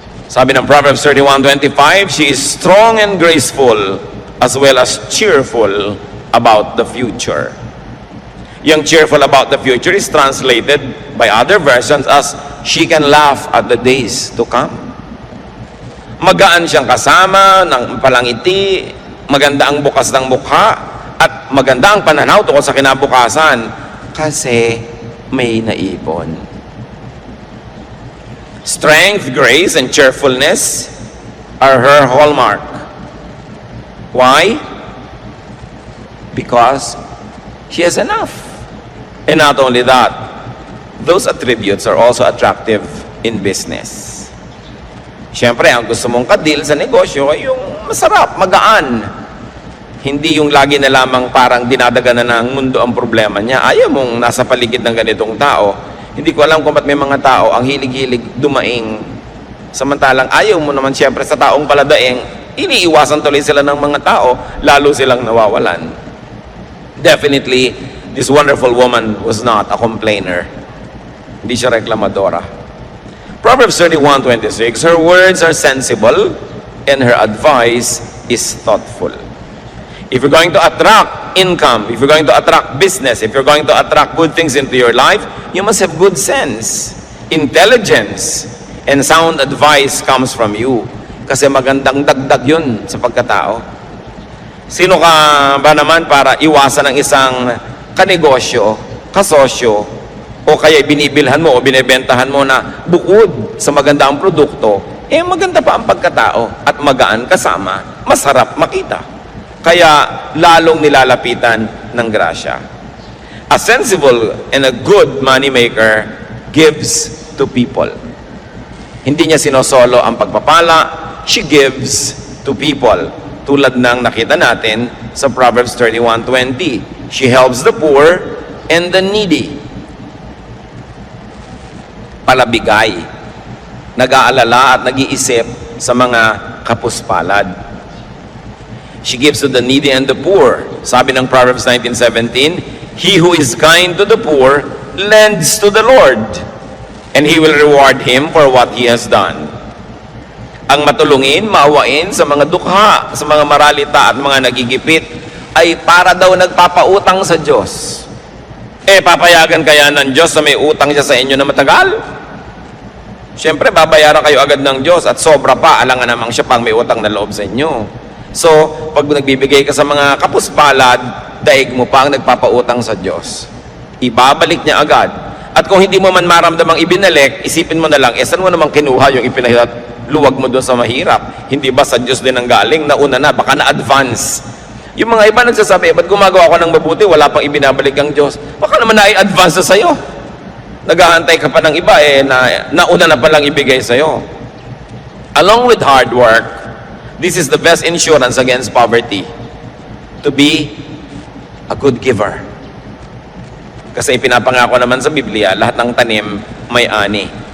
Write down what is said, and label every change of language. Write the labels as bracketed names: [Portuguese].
[Filipino] Sabi ng [English] Proverbs 31:25, she is strong and graceful, as well as cheerful about the future. Yung cheerful about the future is translated by other versions as she can laugh at the days to come. [Filipino] Magaan siyang kasama, ng palangiti, maganda ang bukas ng mukha, at maganda ang pananaw tungkol sa kinabukasan kasi may naipon. [English] Strength, grace, and cheerfulness are her hallmark. Why? Because she has enough. And not only that, those attributes are also attractive in business. [Filipino] Siyempre, ang gusto mong kadil sa negosyo ay yung masarap, magaan. Hindi yung lagi na lamang parang dinadaganan ng mundo ang problema niya. Ayaw mong nasa paligid ng ganitong tao. Hindi ko alam kung ba't may mga tao ang hilig-hilig dumaing. Samantalang ayaw mo naman siyempre sa taong paladaing, iniiwasan tuloy sila ng mga tao, lalo silang nawawalan. [English] Definitely, this wonderful woman was not a complainer. [Filipino] Hindi siya reklamadora. [English] Proverbs 31:26, her words are sensible and her advice is thoughtful. If you're going to attract income, if you're going to attract business, if you're going to attract good things into your life, you must have good sense, intelligence, and sound advice comes from you. [Filipino] Kasi magandang dagdag yun sa pagkatao. Sino ka ba naman para iwasan ng isang kanegosyo, kasosyo, o kaya binibilhan mo o binibentahan mo na bukod sa maganda ang produkto, maganda pa ang pagkatao at magaan kasama, masarap makita. Kaya lalong nilalapitan ng grasya. [English] A sensible and a good money maker gives to people. [Filipino] Hindi niya sinosolo ang pagpapala, [English] she gives to people. [Filipino] Tulad ng nakita natin sa Proverbs 31:20. [English] She helps the poor and the needy. [Filipino] Palabigay. Nag-aalala at nag-iisip sa mga kapuspalad. [English] She gives to the needy and the poor. [Filipino] Sabi ng [English] Proverbs 19:17, he who is kind to the poor lends to the Lord, and He will reward him for what he has done. [Filipino] Ang matulungin, maawain sa mga dukha, sa mga maralita at mga nagigipit, ay para daw nagpapautang sa Diyos. Papayagan kaya ng Diyos na may utang siya sa inyo na matagal? Siyempre, babayaran kayo agad ng Diyos at sobra pa, alangan namang siya pang may utang na loob sa inyo. So, pag nagbibigay ka sa mga kapuspalad, daig mo pa ang nagpapautang sa Diyos. Ibabalik niya agad. At kung hindi mo man maramdamang ibinalik, isipin mo na lang, saan mo namang kinuha yung luwag mo doon sa mahirap? Hindi ba sa Diyos din ang galing? Nauna na, baka na-advance. Yung mga iba nagsasabi, ba't gumagawa ko ng mabuti, wala pang ibinabalik ang Diyos? Baka naman na-advance na sa'yo. Naghahantay ka pa ng iba, nauna na palang ibigay sa'yo. [English] Along with hard work, this is the best insurance against poverty. To be a good giver. [Filipino] Kasi ipinapangako naman sa Biblia, lahat ng tanim may ani.